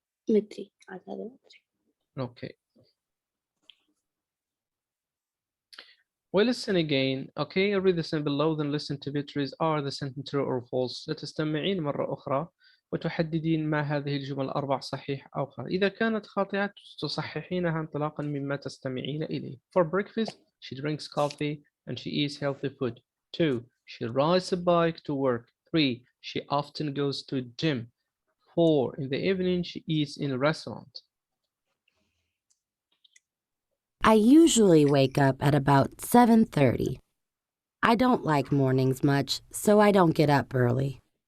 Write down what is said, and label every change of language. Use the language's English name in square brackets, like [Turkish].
[Arabic] متري. عاد هذا متري. [English] Okay. Well, listen again. Okay, read the sentence below, then listen to Beatrice. Are the sentence true or false? [Arabic] ستستمعين مرة أخرى وتحددين ما هذه الجمل الأربع صحيح أو خاطئ. إذا كانت خاطئة تصححينها انطلاقا مما تستمعين إليه. [English] For breakfast, she drinks coffee and she eats healthy food. 2. She rides a bike to work. 3. She often goes to gym. 4. In the evening, she eats in a restaurant. I usually wake up at about 7:30. I don't like mornings much, so I don't get up early.